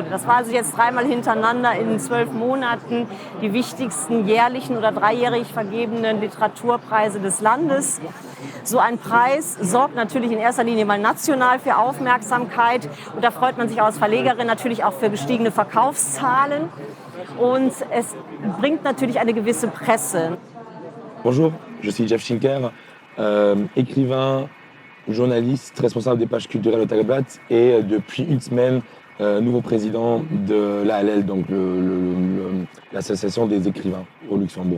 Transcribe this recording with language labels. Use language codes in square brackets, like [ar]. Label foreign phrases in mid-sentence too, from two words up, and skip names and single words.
[de] Das war also jetzt 3-mal hintereinander in 12 Monaten die wichtigsten jährlichen oder 3-jährig vergebenen Literaturpreise des Landes. So ein Preis sorgt natürlich in erster Linie mal national für Aufmerksamkeit und da freut man sich als Verlegerin natürlich auch für gestiegene Verkaufszahlen. Und es bringt natürlich eine gewisse Presse. [fr] Bonjour, je suis Jeff Schinker, écrivain, journaliste, responsable des pages culturelles au Tageblatt et depuis une semaine, nouveau président de l'ALL, donc l'association des écrivains au Luxembourg.